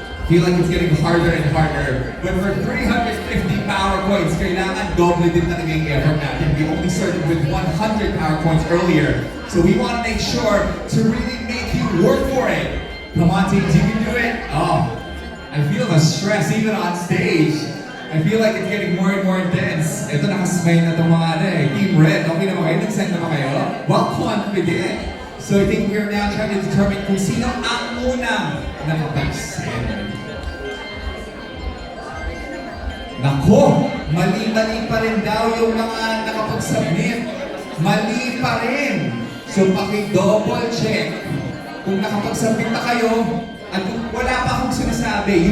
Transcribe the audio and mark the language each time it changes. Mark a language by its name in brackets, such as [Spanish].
[English] Feel like it's getting harder and harder. But for 350 power coins, [Filipino] kailangan doble din talaga yung effort natin. [English] We only started with 100 power coins earlier. So we want to make sure to really make you work for it. Come on teams, you can do it. Oh, I feel the stress even on stage. I feel like it's getting more and more intense. [Filipino] Ito nakasmile na itong mga Team Red, okay naman kayo? Nag-send naman kayo? [English] Well, confident. So I think we are now trying to determine [Filipino] kung sino ang unang nakapag-send. Nako, mali-mali pa rin daw yung mga nakapag-submit. Mali pa rin. So paki-double check kung nakapag-submit na kayo at kung wala pa akong sinasabi.